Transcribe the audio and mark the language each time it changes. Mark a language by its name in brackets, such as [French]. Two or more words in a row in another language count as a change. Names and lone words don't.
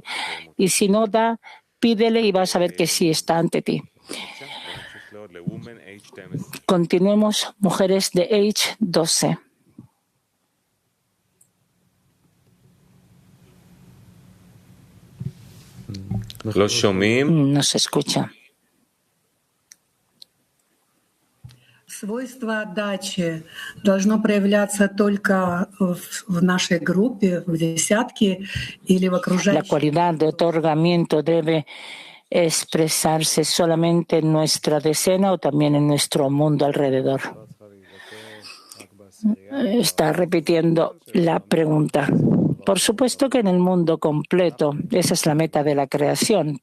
[Spanish] Y si no da, pídele y vas a ver que sí está ante ti. Continuemos, mujeres de H12. No se escucha. [Russian] Свойство отдачи должно проявляться только в нашей группе, в десятке или в окружающей. [Spanish] La cualidad de otorgamiento debe expresarse solamente en nuestra decena o también en nuestro mundo alrededor. Está repitiendo la pregunta. Por supuesto que en el mundo completo, esa es la meta de la creación.